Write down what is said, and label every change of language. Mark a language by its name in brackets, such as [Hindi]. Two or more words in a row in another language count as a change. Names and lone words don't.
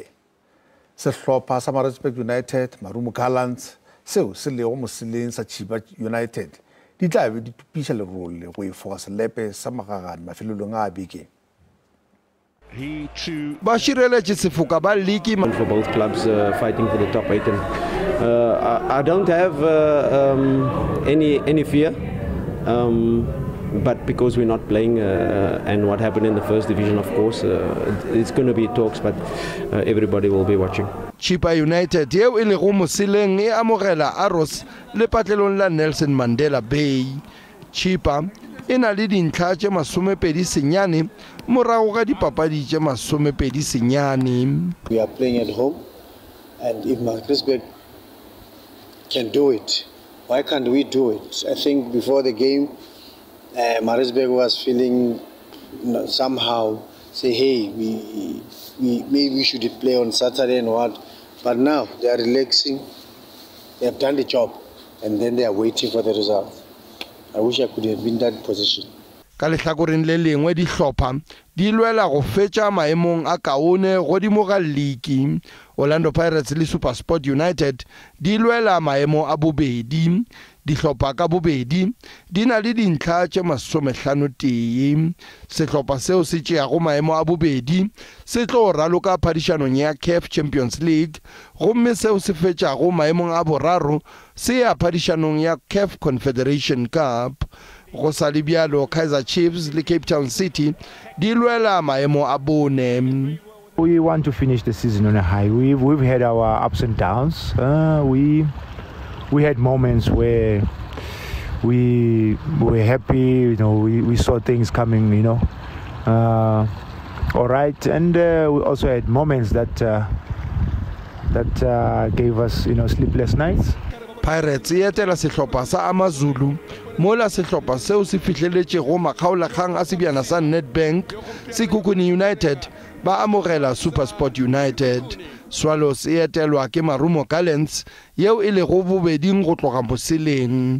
[Northern Sotho] Sehlopha sa Maritzburg United, Marumo Gallants, seo se lego moseleng sa Chiba United, di tla be di tupiša lerole go efoga selepe sa magagane mafelelong a beke. Bashireletše sefoka ba league [English] for both clubs fighting for the top 8 and I don't have any fear but because we're not playing and what happened in the first division, of course it's going to be talks, but everybody will be watching. [Northern Sotho] Chiba United yeo e lego moseleng e amogela Arrows le patlelong la Nelson Mandela Bay. Chiba e na le dintlha tše 29 morago ga dipapadi tše 29. [English] We are playing at home, and if Maritzburg can do it, why can't we do it? I think before the game, Maritzburg was feeling somehow say, hey, we maybe we should play on Saturday and what, but now they are relaxing. They have done the job, and then they are waiting for the result. I wish I could have been in that position. [Northern Sotho] Ka lehlakoreng le lengwe dihlopha di lwela go fetša maemong a kaone godimo ga league. Orlando Pirates le SuperSport United di lwela maemo a bobedi. Dihlopha ka bobedi di na le dintlha tše 51. Sehlopha seo se tšeago maemo a bobedi se tlo raloka phadišanong ya CAF Champions League, gomme seo se fetšago maemong a boraro se ya phadišanong ya CAF Confederation Cup. Go sa le bjalo Kaizer Chiefs le Cape Town City di lwela maemo a bone. [English] We want to finish the season on a high. We've had our ups and downs. We had moments where we were happy, we saw things coming, all right, and we also had moments that gave us, sleepless nights. [Northern Sotho] Pirates e etela sehlopha sa Amazulu mola sehlopha seo se fihleletše go makgaolakgang a sebjana sa Nedbank Sekhukhune United ba amogela SuperSport United. Swallows e etelwa ke Marumo Gallants yeo e lego bobeding go tloga moseleng.